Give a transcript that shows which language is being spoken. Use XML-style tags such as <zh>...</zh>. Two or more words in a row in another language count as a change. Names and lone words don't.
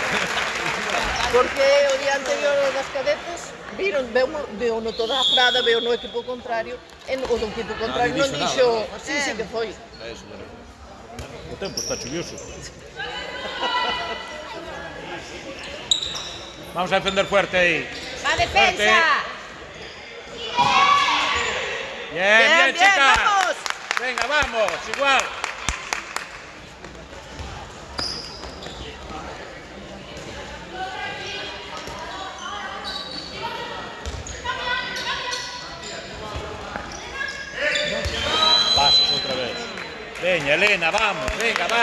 <gl>Porque o día anterior ao das cadetes viron, veo no toda a grada, veo no equipo contrario, e o do equipo contrario non non dixo, dixo sí que foi.</gl> <es>Eso, bueno.</es> <gl>O tempo está chuvioso.</gl> <es>Vamos a defender fuerte aí. Va, defensa. Bien, bien, chicas. vamos. Venga, vamos, igual.</es> <gl>Pasos outra vez.</gl> <es>Veña, Elena, vamos, venga, va.</es>